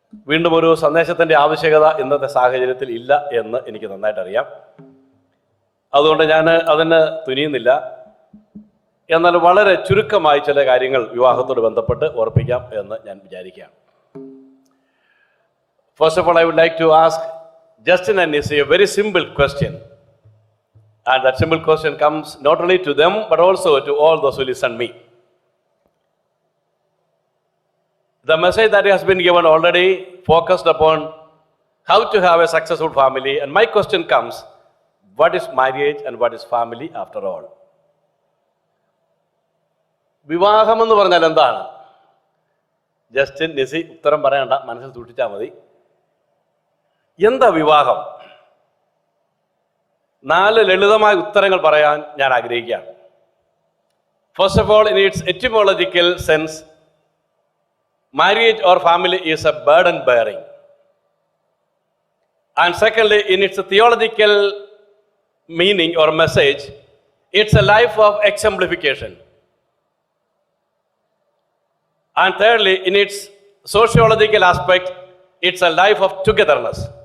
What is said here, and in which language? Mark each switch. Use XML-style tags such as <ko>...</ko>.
<ml>വീണ്ടും ഒരു സന്ദേശത്തിൻ്റെ ആവശ്യകത ഇന്നത്തെ സാഹചര്യത്തിൽ ഇല്ല എന്ന് എനിക്ക് നന്നായിട്ടറിയാം. അതുകൊണ്ട് ഞാൻ അതിന് തുനിയുന്നില്ല. എന്നാൽ വളരെ ചുരുക്കമായി ചില കാര്യങ്ങൾ വിവാഹത്തോട് ബന്ധപ്പെട്ട് ഓർപ്പിക്കാം എന്ന് ഞാൻ വിചാരിക്കുകയാണ്.</ml> <en>First of all, I would like to ask Justin and Nisi a very simple question. And that simple question comes not only to them, but also to all those who listen me. The message that has been given already focused upon how to have a successful family. And my question comes, what is marriage and what is family after all?</en> <ml>വിവാഹം എന്ന് പറഞ്ഞാൽ എന്താണ്? Justin, നിസി ഉത്തരം പറയണ്ട, മനസ്സിൽ സൂക്ഷിച്ചാൽ മതി. എന്താ വിവാഹം? 4 ലളിതമായ ഉത്തരങ്ങൾ പറയാൻ ഞാൻ ആഗ്രഹിക്കുകയാണ്.</ml> <en>First of all, in its etymological sense, marriage or family is a burden bearing. And secondly, in its theological meaning or message, it's a life of exemplification. And thirdly, in its sociological aspect, it's a life of togetherness.</en>